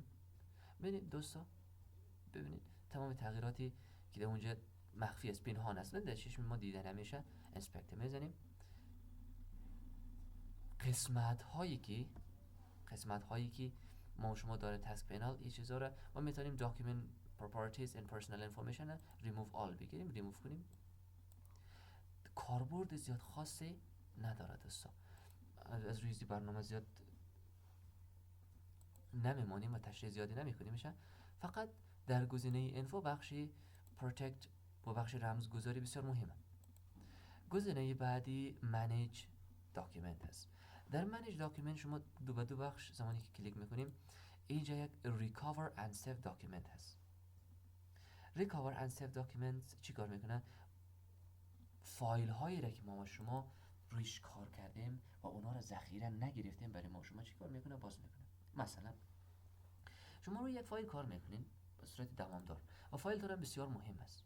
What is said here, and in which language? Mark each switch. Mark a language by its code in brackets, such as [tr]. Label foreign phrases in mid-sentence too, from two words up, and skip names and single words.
[fa] ببینید دوستا، ببینید تمام تغییراتی که در اونجا مخفی است، پنهان است، در چشم ما دیده نمیشه، انسپکت میزنیم. قسمت هایی که ما شما داره تسک پنال این چیزا رو ما میتونیم [en] document properties and personal information remove all [fa] بگیریم، ریموو کنیم. کاربرد زیاد خاصی نداره دوستا، از روی برنامه زیاد نمیمانیم و تشریح زیادی نمیکنیم میشه. فقط در گزینه انفو بخشی protect و بخش رمزگذاری بسیار مهمه. گزینه بعدی [en] manage document [fa] هست. در [en] manage document [fa] شما دو بخش زمانی که کلیک میکنیم اینجا یک [en] recover and save document [fa] هست. [en] recover and save document [fa] چی کار میکنه؟ فایل هایی را که ما شما رویش کار کردیم و اونا را ذخیره نگرفتیم برای ما شما چی کار میکنه؟ باز میکنه. مثلا شما روی یک فایل کار میکنین به صورت دوامدار و فایل دارن بسیار مهم است.